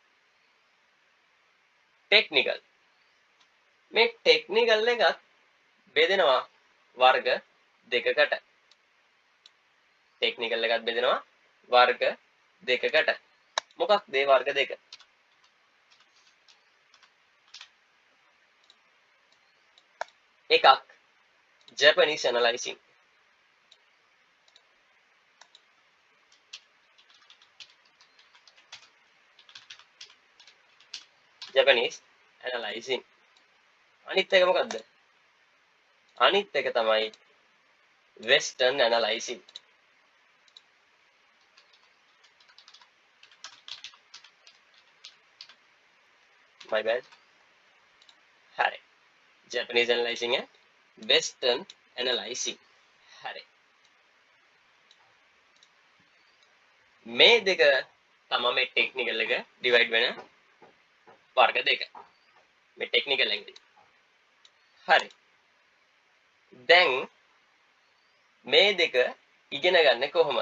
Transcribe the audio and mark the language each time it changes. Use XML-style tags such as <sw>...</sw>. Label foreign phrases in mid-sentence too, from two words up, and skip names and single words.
<si>ටෙක්නිකල් මේ ටෙක්නිකල් එකත් බෙදෙනවා වර්ග දෙකකට. ටෙක්නිකල් එකත් බෙදෙනවා වර්ග දෙකකට. මොකක්ද මේ වර්ග දෙක? එකක්</si> <en>Japanese analyzing. Japanese analyzing.</en> <si>අනිත් එක මොකද්ද? අනිත් එක තමයි</si> <en>Western analyzing. My bad.</en> <si>හරි.</si> <en>Japanese analyzing and Western analyzing.</en> <si>හරි. මේ දෙක තමයි මේ ටෙක්නිකල් එක ඩිවයිඩ් වෙන වර්ග දෙක. මේ ටෙක්නිකල් එකදී. හරි. දැන් මේ දෙක ඉගෙන ගන්න කොහොමද?</si>